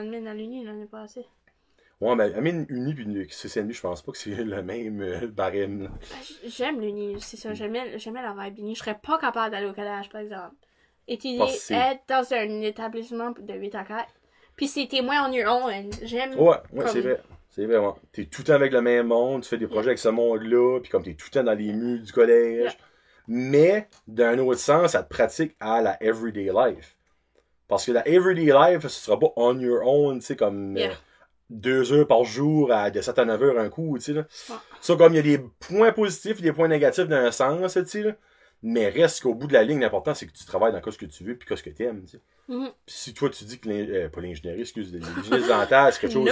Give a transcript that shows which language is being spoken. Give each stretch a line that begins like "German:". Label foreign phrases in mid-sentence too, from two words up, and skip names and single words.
French: en admin à l'uni l'année passée. Ouais, mais Amine Uni puis une CCNB, je pense pas que c'est le même barème. Là. J'aime l'uni, c'est ça. J'aimais la vibe d'uni. Je serais pas capable d'aller au collège, par exemple. Étudier, Parce que c'est- être dans un établissement de 8 à 4. Puis c'est témoin
English: on your own.
French: J'aime. Ouais, Comme- c'est vrai. C'est vrai, ouais. T'es tout le temps avec le même monde, tu fais des projets avec ce monde-là, puis comme t'es tout le temps dans les murs du collège. Yeah. Mais, d'un autre sens, ça te pratique à la
English: everyday life.
French: Parce que la
English: everyday life,
French: ce sera pas
English: on your own,
French: tu sais, comme Yeah. 2 heures par jour, de 7 à 9 heures un coup, tu sais, là. Ouais. Ça, comme il y a des points positifs et des points négatifs dans un sens, tu sais, là. Mais reste qu'au bout de la ligne, l'important, c'est que tu travailles dans ce que tu veux puis ce que t'aimes, tu sais. Mhm. Pis si toi, tu dis que pas l'ingénierie, excuse, l'hygiène dentaire, c'est quelque chose